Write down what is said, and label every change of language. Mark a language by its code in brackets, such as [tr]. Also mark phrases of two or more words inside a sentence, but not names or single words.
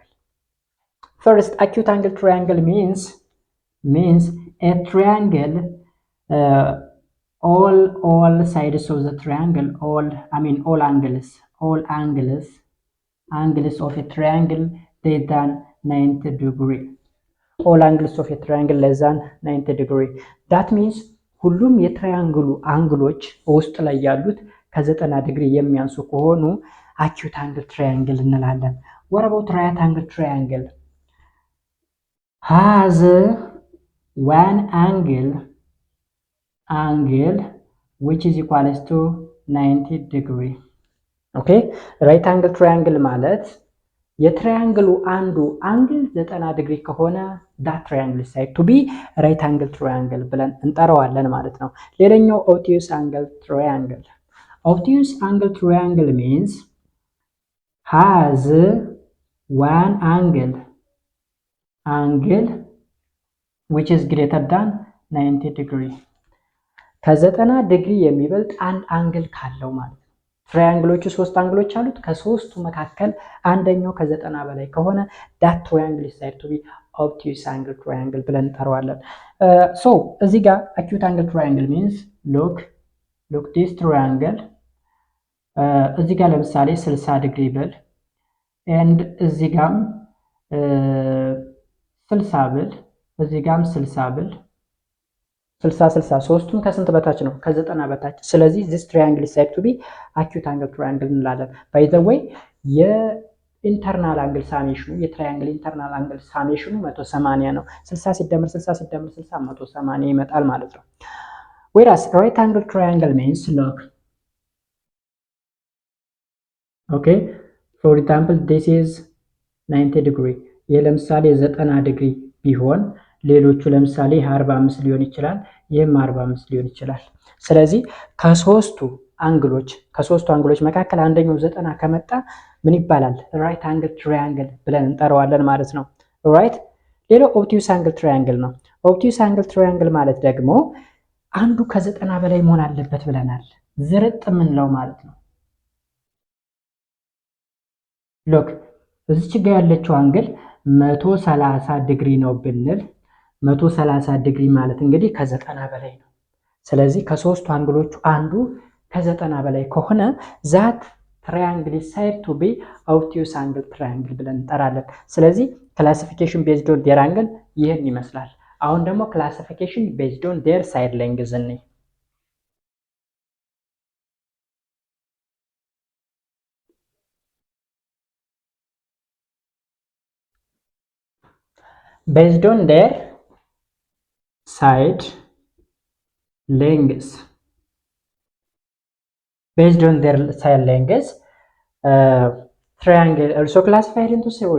[en] First, acute angle triangle means a triangle, all sides of the triangle, all angles of a triangle less than 90 degree. All angles of a triangle less than 90 degree. That means [am] ሁሉም የትራያንግሉ አንግሎች ውስጥ ላይ ያሉት ከ90 ዲግሪ የሚያንሱ ከሆኑ [en] acute angle triangle [am] እንላለን። [en] What about right angle triangle? Has one angle which is equals to 90 degree okay right angle triangle [am] ማለት የትራያንግሉ አንዱ አንግል 90 ዲግሪ ከሆነ [en] that triangle is said to be right angle triangle [am] ብለን እንጠራዋለን ማለት ነው። ሌላኛው [en] obtuse angle triangle. Obtuse angle triangle means has one angle which is greater than 90 degree [am] ከ90 ዲግሪ የሚበልጥ አንድ አንግል ካለው ማለት ነው። ትራያንግሎቹ ሶስት አንግሎች አሉት ከሶስቱ መካከል አንደኛው ከ90 በላይ ከሆነ [en] that triangle is said to be obtuse angle triangle [am] ብለን እንጠራዋለን። so እዚህ ጋር [en] acute angle triangle means look this triangle [am] እዚህ ጋር ለምሳሌ 60 ዲግሪ ብል and እዚህ ጋርም 60 ብል እዚህ ጋርም 60 ብል 60 ሶስቱም ከስንት በታች ነው? ከ90 በታች። ስለዚህ [en] this triangle is said to be acute angle triangle [am] እንላለን። [en] by the way internal angle summation [am] የትራያንግል [en] internal angle summation [am] 180 ነው። 60 ሲደመር 60 180 ይመጣል ማለት ነው። [en] whereas right angle triangle means look okay for example this is 90 degree [am] ይሄ ለምሳሌ 90 ዲግሪ ቢሆን ሌሎቹ ለምሳሌ 45 ሊሆን ይችላል ይሄም 45 ሊሆን ይችላል። ስለዚህ ከሶስቱ አንግሎች መካከል አንደኛው 90 ከመጣ ምን ይባላል? [en] right angle triangle [am] ብለን እንጠራዋለን ማለት ነው። ራይት ሌላው [en] obtuse angle triangle [am] ነው። [en] obtuse angle triangle [am] ማለት ደግሞ አንዱ ከ90 በላይ መሆን አለበት ብለናል። ዝርጥ ምንለው ማለት ነው። ሎክ እዚች ጋር ያለችው አንግል 130 ዲግሪ ነው ብንል 130 ዲግሪ ማለት እንግዲህ ከ90 በላይ ነው። ስለዚህ ከሶስቱ አንግሎቹ አንዱ ከ90 በላይ ከሆነ [en] that triangle is said to be obtuse angle triangle [am] ብለን እንጠራለን። ስለዚህ [en] classification based on their angle [am] ይሄን ይመስላል። አሁን ደግሞ [en] classification based on their side length እንይ። based on their side lengths triangle also classified into three.